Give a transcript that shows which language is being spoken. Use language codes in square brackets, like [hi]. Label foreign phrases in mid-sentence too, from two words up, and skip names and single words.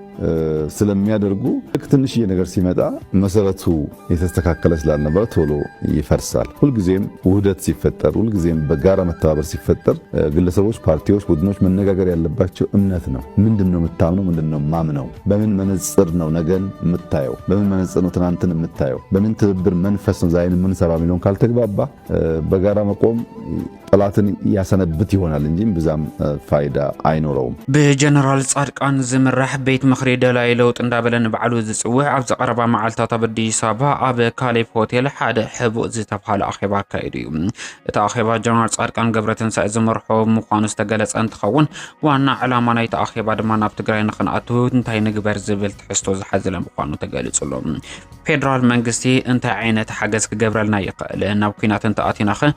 [am] ስለሚያደርጉ ትንሽ ነገር ሲመጣ መሰረቱ የተስተካከለ ስላልነበረ ቶሎ ይፈርሳል ሁልጊዜም ውህደት ሲፈጠር ሁልጊዜም በጋራ መተባበር ሲፈጠር ግለሰቦች ፓርቲዎች ቡድኖች መነጋገር ያለባቸው እምነት ነው ምንድነው የምታምነው ምንድነው ማምነው በምን መነጽር ነው ነገን የምታየው በምን መነጽር ነው ትናንትን የምታየው በምን ትብብር መንፈስ ነው ዛሬን ምን ሰራ ሚሊዮን ካልተግባባ በጋራ መቆም ጠላትን ያሰነብት ይሆናል እንጂ ብዛም ፋይዳ አይኖረውም። [ti] በጀነራል ጻድቃን ዝምራሕ ቤት ምክሪ ደላይ ለውጥ እንዳበለን ባዕሉ ዝጽውዕ ኣብ ዘቀረባ መዓልታት ኣብ አዲስ አበባ ኣብ ካሌብ ሆቴል ሓደ ሕቡእ ዝተባሃለ ኣኼባ ኣካይዱ እዩ። እቲ ኣኼባ ጀነራል ጻድቃን ገብረትንሳኤ ዝመርሖ ምዃኑ ዝተገለጸ እንትኸውን ዋና ዕላማ ናይቲ ኣኼባ ድማ ናብ ትግራይ ንኽንኣቱ እንታይ ንግበር ዝብል ትሕዝቶ ዝሓዘለ ምዃኑ ተገሊጹሎ። ፌደራል መንግስቲ እንታይ ዓይነት ሓገዝ ክገብረልና ይኽእል ናብ ኩናት እንተኣቲናኸ